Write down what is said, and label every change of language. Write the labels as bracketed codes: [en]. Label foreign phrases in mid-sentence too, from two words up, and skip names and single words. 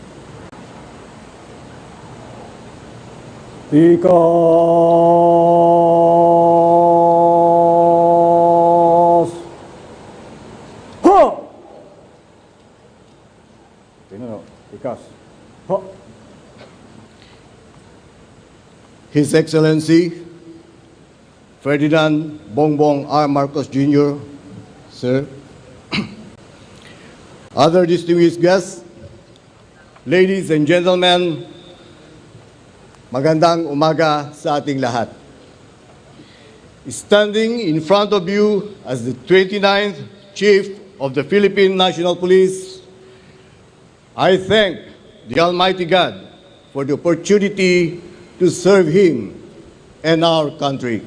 [tl] Tikas! Ho! Tingnan o, tikas. Ho! [en] His Excellency, Ferdinand Bongbong R. Marcos Jr., sir, other distinguished guests, ladies and gentlemen, [tl] magandang umaga sa ating lahat. [en] Standing in front of you as the 29th Chief of the Philippine National Police, I thank the Almighty God for the opportunity to serve Him and our country.